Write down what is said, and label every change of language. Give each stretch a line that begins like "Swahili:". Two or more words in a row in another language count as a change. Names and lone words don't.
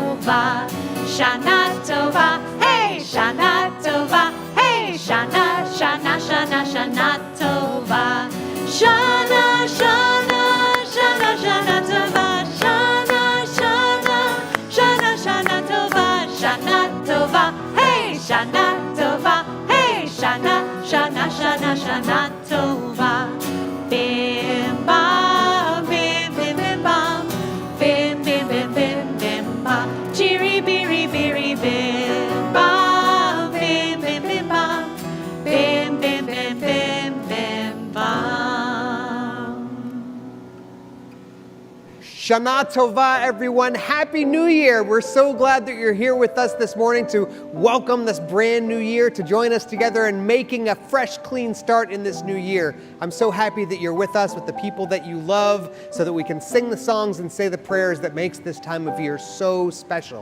Hebrew: טובה, שנה טובה, היי, שנה טובה, היי, שנה, שנה, שנה, שנה טובה, שנה, שנה, שנה, שנה טובה, שנה, שנה, שנה, שנה טובה, שנה טובה, היי, שנה טובה, היי, שנה, שנה, שנה, שנה טובה, Bim bam, bim bim bim bam, bim bim bim bim bim bam, chiri biri biri bim bam, bim bim bim bam, bim bim bim bim bim bam. שנה טובה,
English: everyone. Happy New Year. We're so glad that you're here with us this morning to welcome this brand new year, to join us together in making a fresh, clean start in this new year. I'm so happy that you're with us, with the people that you love, so that we can sing the songs and say the prayers that makes this time of year so special.